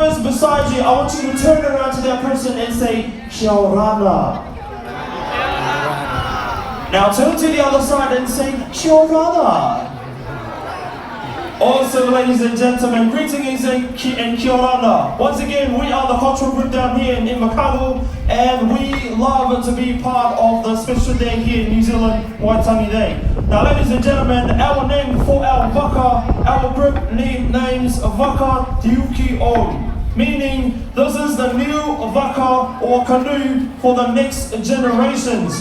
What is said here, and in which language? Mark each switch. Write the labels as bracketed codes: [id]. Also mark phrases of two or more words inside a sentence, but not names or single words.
[en] beside you, I want you to turn around to that person and say, [mi] Kia ora. [en] Now turn to the other side and say, [mi] Kia ora. [en] Also, ladies and gentlemen, greetings and [mi] kia ora. [en] Once again, we are the cultural group down here in Invercargill, and we love to be part of the special day here in New Zealand, Waitangi Day. Now, ladies and gentlemen, our name for our waka, our group names Waka Tiuki O, meaning this is the new waka or canoe for the next generations.